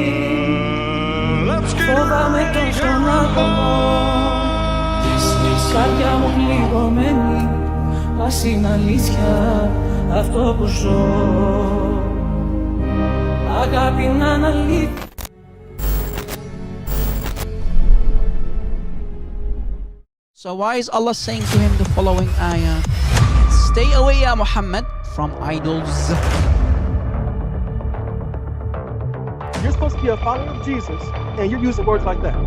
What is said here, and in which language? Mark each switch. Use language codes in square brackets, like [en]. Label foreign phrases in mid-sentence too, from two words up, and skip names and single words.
[el] φοβάμαι τόσο να το πω. Καρδιά μου πληγωμένη, ας είναι αλήθεια αυτό που ζω. Αγάπη να είναι αλήθεια. [en] So why is Allah saying to him the following ayah? Stay away, ya Muhammad, from idols. You're supposed to be a follower of Jesus, and you're using words like that.